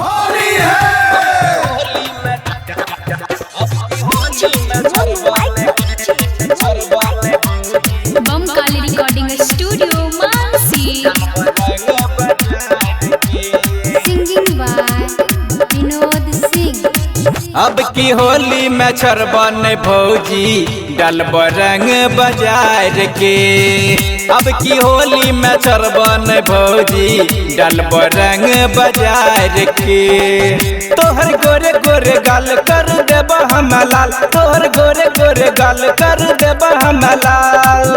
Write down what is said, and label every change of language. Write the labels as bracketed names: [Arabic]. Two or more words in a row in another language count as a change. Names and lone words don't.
[English] Bum Kali Recording Studio, Mansi. Singing by Vinod Singh. [Bhojpuri] अब की होली में छरबन भौजी डलब रंग बाजार के। अब की होली में छरबन भौजी डलब रंग बाजार के। तोहर गोरे गोरे गाल कर देबा हम लाल, तोहर गोरे गोरे गाल कर देबा हम लाल।